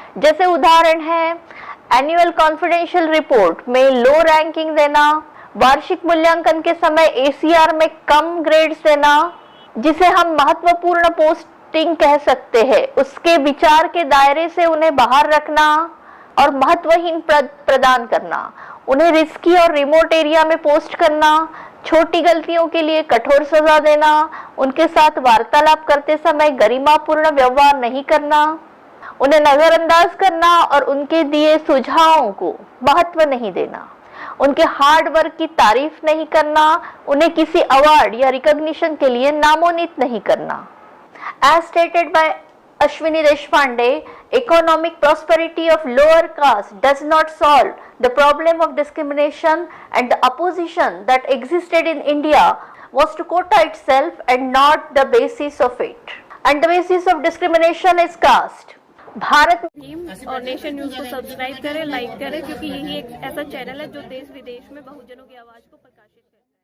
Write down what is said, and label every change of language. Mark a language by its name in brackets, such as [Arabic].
[Hindi] जैसे उदाहरण है एनुअल कॉन्फिडेंशियल रिपोर्ट में लो रैंकिंग देना, वार्षिक मूल्यांकन के समय एसीआर में कम ग्रेड्स देना, जिसे हम महत्वपूर्ण पोस्टिंग कह सकते हैं, उसके विचार के दायरे से उन्हें बाहर रखना और महत्वहीन पद प्रदान करना, उन्हें रिस्की और रिमोट एरिया में पोस्ट करना, छोटी गलतियों के लिए कठोर सजा देना, उनके साथ वार्तालाप करते समय गरिमापूर्ण व्यवहार नहीं करना, उन्हें नजरअंदाज करना और उनके दिए सुझावों को महत्व नहीं देना, उनके हार्ड वर्क की तारीफ नहीं करना, उन्हें किसी अवार्ड या रिकॉग्निशन के लिए नामोनित नहीं करना। [English] As stated by Ashwini Deshpande, economic prosperity of lower caste does not solve the problem of discrimination, and the opposition that existed in India was to quota itself and not the basis of it. And the basis of discrimination is caste. [Hindi] Bharat और nation news को subscribe करें, like करें, क्योंकि यही एक ऐसा channel है जो देश विदेश में बहुजनों की आवाज को प्रकाशित करे।